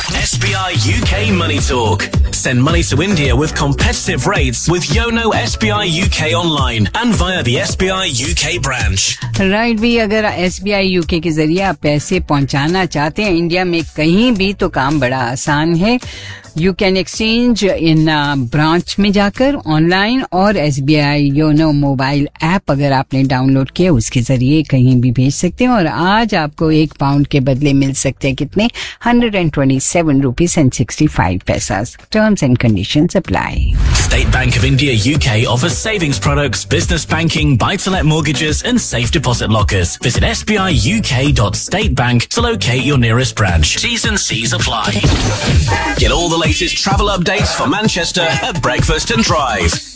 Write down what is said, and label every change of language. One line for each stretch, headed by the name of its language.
English: SBI UK Money Talk. Send money to India with competitive rates with Yono SBI UK online and via the SBI UK branch.
Hindi: Right, भी अगर SBI UK के ज़रिये आप पैसे पहुँचाना चाहते हैं इंडिया में कहीं भी तो काम बड़ा आसान है।
English: You can exchange in branch
Hindi: में जाकर online और SBI Yono mobile app अगर आपने download किया उसके ज़रिये कहीं भी भेज सकते हैं और आज आपको 1 pound के बदले मिल सकते हैं कितने
English: 127 rupees and 65 paisas. Terms and conditions apply. State Bank of India UK offers savings products, business banking, buy-to-let mortgages and safe deposit lockers. Visit sbiuk.statebank to locate your nearest branch. T's and C's apply. Get all the latest travel updates for Manchester at Breakfast and Drive.